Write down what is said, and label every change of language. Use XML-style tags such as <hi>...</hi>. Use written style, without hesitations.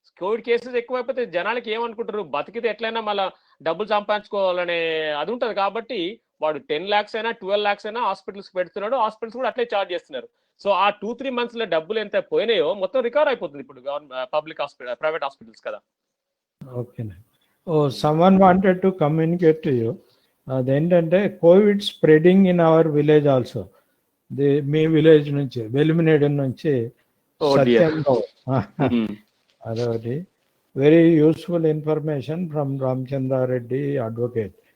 <te>Covid cases ఎక్కువైపోతే జనాలకి ఏమనుకుంటారు, బతికితే ఎట్లయినా మళ్ళీ డబ్బులు సంపాదించుకోవాలనే అది ఉంటుంది. కాబట్టి వాడు 10 lakhs అయినా 12 lakhs అయినా హాస్పిటల్స్ పెడుతున్నాడు, హాస్పిటల్స్ కూడా అట్లే ఛార్జ్ చేస్తున్నారు. సో ఆ 2-3 months లో డబ్బులు ఎంత పోయినాయో మొత్తం రికవర్ అయిపోతుంది ఇప్పుడు పబ్లిక్ హాస్పిటల్, ప్రైవేట్ హాస్పిటల్స్ కదా. Okay,</te> <en>someone wanted to communicate to you.</en> <te>అదేంటంటే</te> <en>Covid spreading in our village also.</en> <te>మీ village నుంచి, వెలిమినేడు నుంచి సత్యంలో, అదొకటి</te> <en>very useful information from</en> <te>Ramachandra Reddy advocate.</te>